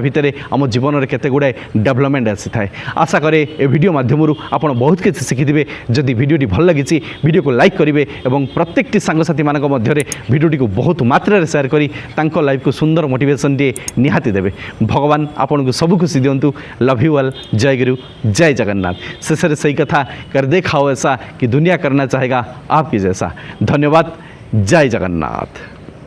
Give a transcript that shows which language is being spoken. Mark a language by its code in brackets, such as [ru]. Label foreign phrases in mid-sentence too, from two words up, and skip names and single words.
[or] ଭିତରେ ଆମ ଜୀବନରେ କେତେ ଗୁଡ଼ାଏ ଡେଭଲପମେଣ୍ଟ ଆସିଥାଏ ଆଶା କରେ ଏ ଭିଡ଼ିଓ ମାଧ୍ୟମରୁ ଆପଣ ବହୁତ କିଛି ଶିଖିଥିବେ ଯଦି ଭିଡ଼ିଓଟି ଭଲ ଲାଗିଛି ଭିଡ଼ିଓକୁ ଲାଇକ୍ କରିବେ ଏବଂ ପ୍ରତ୍ୟେକଟି ସାଙ୍ଗସାଥୀମାନଙ୍କ ମଧ୍ୟରେ ভিডিওটিকে ବହୁତ ମାତ୍ରାରେ ସେୟାର କରି ତାଙ୍କ ଲାଇଫକୁ ସୁନ୍ଦର ମୋଟିଭେସନଟିଏ ନିହାତି ଦେବେ ଭଗବାନ ଆପଣଙ୍କୁ ସବୁ ଖୁସି ଦିଅନ୍ତୁ [en] love you all [or] ଜୟ ଗୁରୁ ଜୟ ଜଗନ୍ନାଥ ଶେଷରେ ସେଇ କଥା [hi] कर देखाओ ऐसा कि दुनिया करना चाहेगा आपकी जैसा धन्यवाद जय जगन्नाथ।